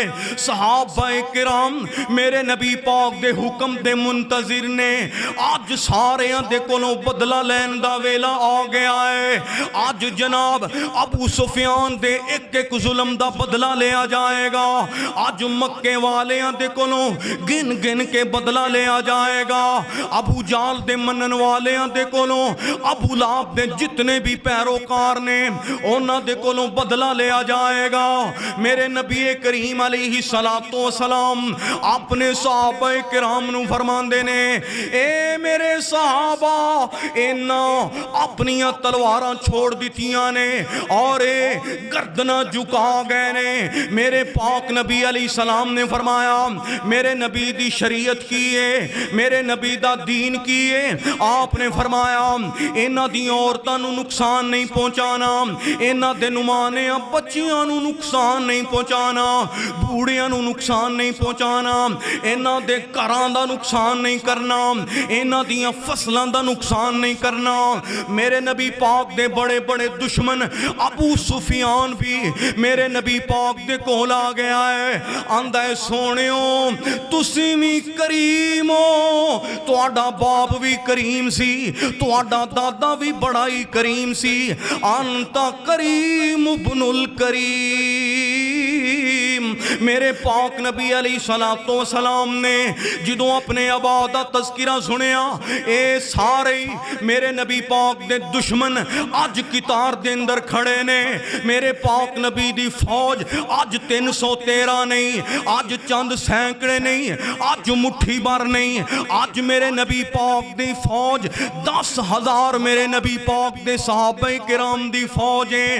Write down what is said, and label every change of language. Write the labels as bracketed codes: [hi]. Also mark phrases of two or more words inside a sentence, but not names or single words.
[pa] صحابہ کرام میرے نبی پاک دے حکم دے منتظر نے. آج سارے دے کولوں بدلہ لین دا ویلا آ گیا ہے. آج جناب ابو سفیان دے ایک ایک ظلم دا بدلہ لیا جائے گا. آج مکے والیاں دے کولوں گن گن کے بدلہ لیا جائے گا. ابو جال دے منن والیاں دے کولوں, ابو لہب دے جتنے بھی پیروکار نے انہاں دے کولوں بدلہ لیا جائے گا. میرے نبی کریم [ar] علیہ السلام [pa] اپنے صحابہ کرام نو فرماندے نے, اے میرے صحابہ, انہاں اپنی تلواراں چھوڑ دیتیاں نے اور گردناں جھکا گئے نے. میرے پاک نبی [ar] علیہ السلام [pa] نے فرمایا, میرے نبی دی شریعت کی ہے, میرے نبی دا دین کی ہے. آپ نے فرمایا انہاں دی عورتاں نو نقصان نہیں پہنچانا, انہاں دے نمانے بچیاں نو نقصان نہیں پہنچانا, بوڑھیاں نو نقصان نہیں پہنچانا، انہاں دے گھراں دا نقصان نہیں کرنا، انہاں دیاں فصلاں دا نقصان نہیں کرنا۔ میرے نبی پاک دے بڑے بڑے دشمن ابو سفیان بھی میرے نبی پاک دے کول آ گیا ہے، آندا ہے سونیو تسی بھی کریم ہو، تہاڈا باپ بھی کریم سی، تہاڈا دادا بھی بڑا ہی کریم سی، [ar] انتا کریم ابن الکریم۔ [pa] میرے پاک نبی [ar] علیہ السلام [pa] نے جدوں اپنے ابا دا تذکرہ سنیا، اے سارے میرے نبی پاک دے دشمن اج قطار دے اندر کھڑے نے، میرے پاک نبی دی فوج اج 313 نہیں، اج چند سینکڑے نہیں، اج مٹھی بھر نہیں، اج میرے نبی پاک دی فوج 10,000 میرے نبی پاک دے صحابہ کرام دی فوج ہیں۔